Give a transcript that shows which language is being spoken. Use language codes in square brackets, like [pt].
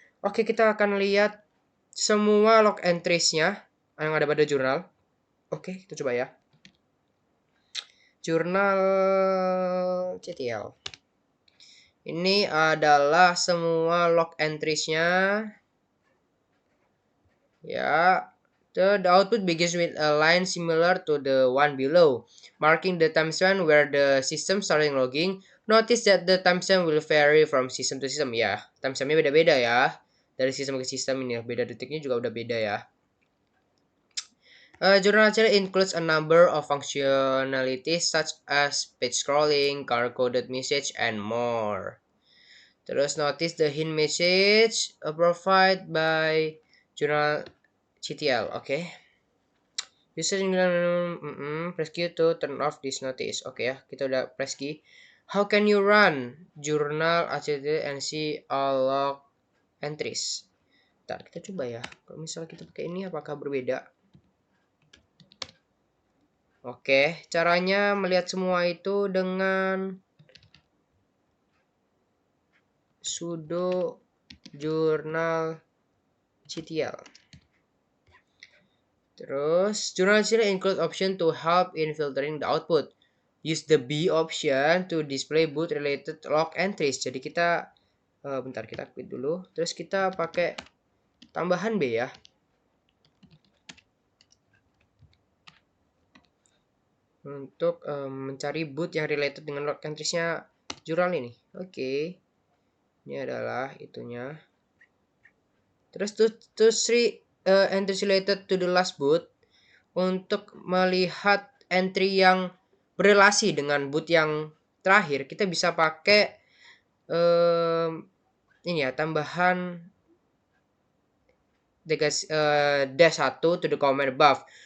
[id] Oke, kita akan lihat semua log entries-nya yang ada pada jurnal. Oke, kita coba ya. Jurnal CTL. Ini adalah semua log entries-nya. [en] Ya, the output begins with a line similar to the one below, marking the timestamp where the system starting logging. Notice that the timestamp will vary from system to system. [id] Ya, timestampnya beda-beda ya. Dari sistem ke sistem ini, beda detiknya juga udah beda ya. [en] Journal entry includes a number of functionalities such as page scrolling, color-coded message, and more. Terus notice the hint message provided by journal CTL. Oke. User press Q to turn off this notice. [id] Oke ya, kita udah press Q. [en] How can you run journal HTTP and see all log entries? [id] Ntar kita coba ya. Kalau misalnya kita pakai ini apakah berbeda? Oke, caranya melihat semua itu dengan sudo journal CTL. [en] Terus, journal CTL include option to help in filtering the output. Use the B option to display boot related log entries. [id] Jadi kita bentar kita quit dulu. Terus kita pakai tambahan B ya. Untuk mencari boot yang related dengan log entries-nya jurnal ini. Oke. Ini adalah itunya. [en] Terus to three entries related to the last boot. [id] Untuk melihat entry yang berelasi dengan boot yang terakhir, kita bisa pakai ini ya, tambahan dash 1 [en] to the command above.